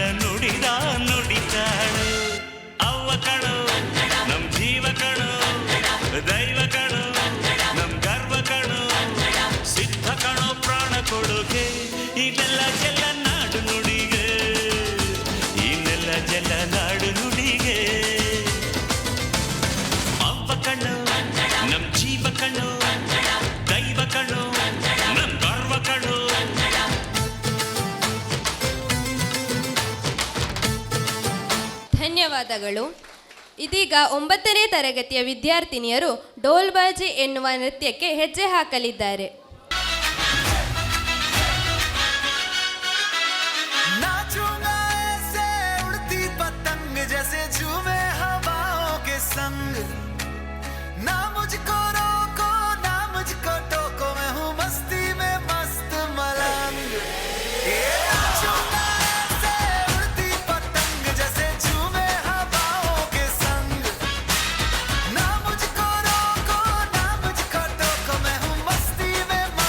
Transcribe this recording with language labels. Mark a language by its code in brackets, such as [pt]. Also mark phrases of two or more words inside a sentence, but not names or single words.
[kn] ನುಡಿದ ನುಡಿತಾಳು ಅವ್ವ ಕಣು ನಮ್ ಜೀವ ಕಣು ದೈವ ಕಣು ನಮ್ ಗರ್ವ ಕಣು ಸಿದ್ಧ ಕಣು ಪ್ರಾಣ ಕೊಡುಗೆ ಇದೆಲ್ಲ ಜಲ ನಾಡು ನುಡಿಗೆ ಇನ್ನೆಲ್ಲ ಜಲ ನಾಡು ನುಡಿಗೆ ಅವ್ವ ಕಣ್ಣು ನಮ್ ಜೀವ ಕಣ್ಣು ದೈವ ಕಣ್ಣು ನಮ್ ಗರ್ವ ಕಣ್ಣು ಧನ್ಯವಾದಗಳು. ಇದೀಗ 9ನೇ ತರಗತಿಯ ವಿದ್ಯಾರ್ಥಿನಿಯರು ಡೋಲ್ಬಾಜಿ ಎನ್ನುವ ನೃತ್ಯಕ್ಕೆ ಹೆಜ್ಜೆ ಹಾಕಲಿದ್ದಾರೆ. [hi] नाचूंगा ऐसे उड़ती पतंग जैसे झूमे हवाओं के संग ना मुझको रोको ना मुझको टोको मैं हूँ मस्ती में मस्त मलंग ये नाचूंगा ऐसे उड़ती पतंग जैसे झूमे हवाओं के संग ना मुझको रोको ना मुझको टोको मैं हूँ मस्ती में